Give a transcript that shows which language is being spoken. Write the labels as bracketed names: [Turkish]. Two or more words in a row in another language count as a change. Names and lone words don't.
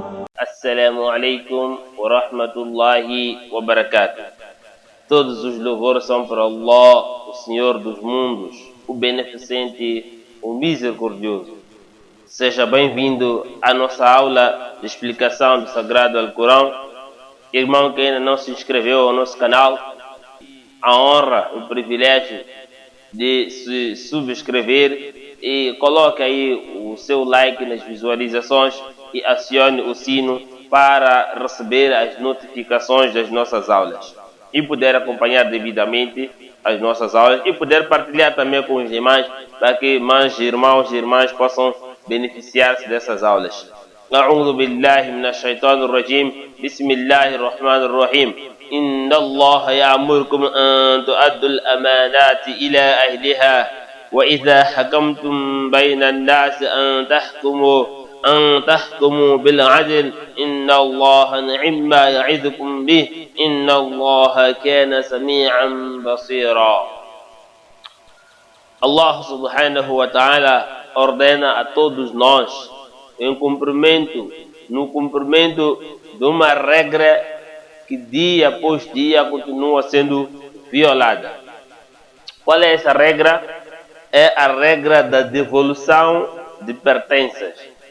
[Arabic] السلام عليكم ورحمة الله وبركاته. [Portuguese] Todos os louvores são para Allah, o Senhor dos mundos, o Beneficente, o Misericordioso. Seja bem-vindo à nossa aula de explicação do Sagrado Alcorão. Irmão que ainda não se inscreveu ao nosso canal, a honra, o privilégio de se subscrever e coloque aí o seu like nas visualizações e acione o sino para receber as notificações das nossas aulas e poder acompanhar devidamente as nossas aulas e poder partilhar também com os demais para que mais irmãos e irmãs possam beneficiar-se dessas aulas. [Arabic] أعوذ بالله من الشيطان الرجيم بسم الله الرحمن الرحيم إن الله يأمركم أن تؤدوا الأمانات إلى أهلها وإذا حكمتم بين الناس أن تحكموا بالعدل إن الله نعم ما يعظكم به إن الله كان سميعا بصيرا. [Portuguese] Allah [Arabic] سبحانه وتعالى [Portuguese] ordena a todos nós no cumprimento de uma regra que dia após dia continua sendo violada. Qual é essa regra? É a regra da devolução de pertences.